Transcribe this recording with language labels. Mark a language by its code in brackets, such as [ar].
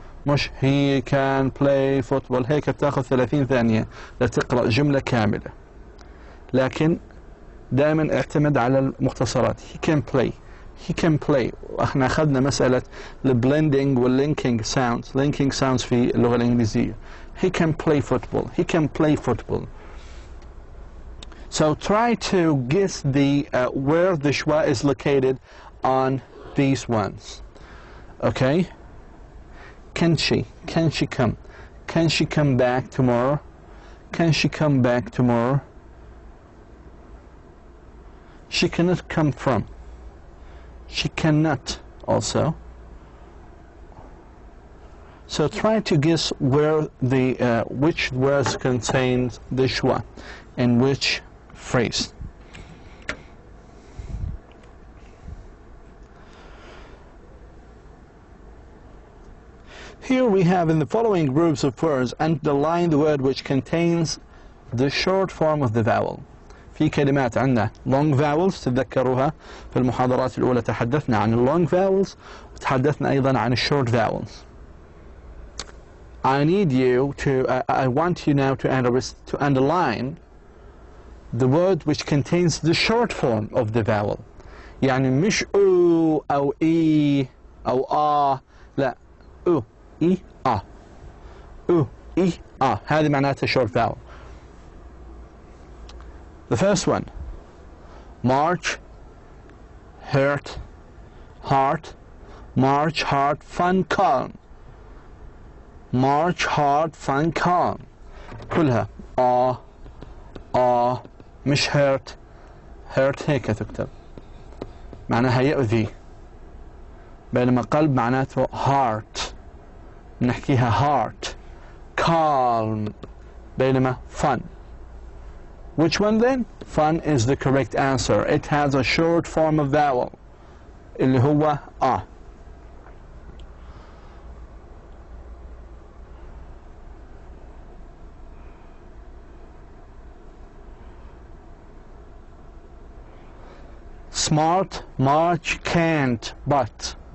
[ar] مش [en] he can play football. [ar] هيك بتاخذ 30 ثانية لتقرأ جملة كاملة، لكن دائما اعتمد على المختصرات. [en] he can play he can play. [ar] احنا اخذنا مسألة البلندنج واللينكينج sounds. [en] linking sounds [ar] في اللغة الإنجليزية. [en] he can play football. he can play football. So try to guess the where the schwa is located on these ones. Okay? Can she come? Can she come back tomorrow? Can she come back tomorrow? She cannot come from. She cannot also. So try to guess where the which words contains the schwa and which phrase. Here we have in the following groups of words underline the word which contains the short form of the vowel. [ar] في كلمات عندنا [en] long vowels [ar] تتذكروها في المحاضرات الأولى تحدثنا عن long vowels وتحدثنا أيضا عن [en] short vowels. I need you to I want you now to underline the word which contains the short form of the vowel. [ar] يعني مش أو أو إي أو لا أو إي أو إي هذه معناتها [en] short vowel. The first one, march, hurt, heart, march hard, fun, calm. march hard, fun, calm. [ar] كلها مش hurt. hurt هيك تكتب، معناها يؤذي، بينما قلب معناته heart، نحكيها heart. [en] calm [ar] بينما [en] fun. Which one then? Fun is the correct answer. It has a short form of vowel [ar] اللي هو [en] Smart, march, can't, but.